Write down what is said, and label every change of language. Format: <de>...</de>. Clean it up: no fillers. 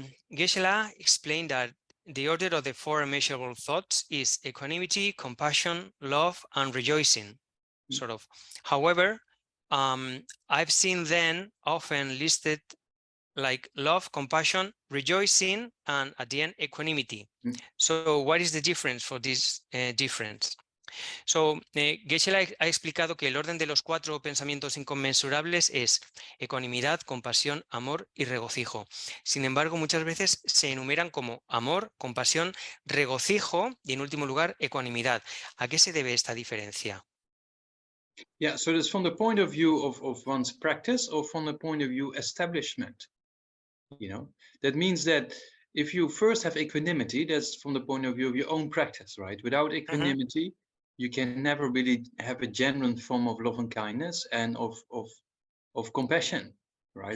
<en>Geshe-la explained that the order of the 4 immeasurable thoughts is equanimity, compassion, love, and rejoicing, sort of. However, I've seen them often listed like love, compassion, rejoicing, and at the end, equanimity. So what is the difference for this difference?</en> <es>So, Geshe-la ha explicado que el orden de los 4 pensamientos inconmensurables es ecuanimidad, compasión, amor y regocijo. Sin embargo, muchas veces se enumeran como amor, compasión, regocijo y en último lugar, ecuanimidad. ¿A qué se debe esta diferencia?</es> <en>Yeah, so it's from the point of view of one's practice or from the point of view establishment, you know? That means that if you first have equanimity, that's from the point of view of your own practice, right? Without equanimity, you can never really have a genuine form of love and kindness and of compassion, right?</en>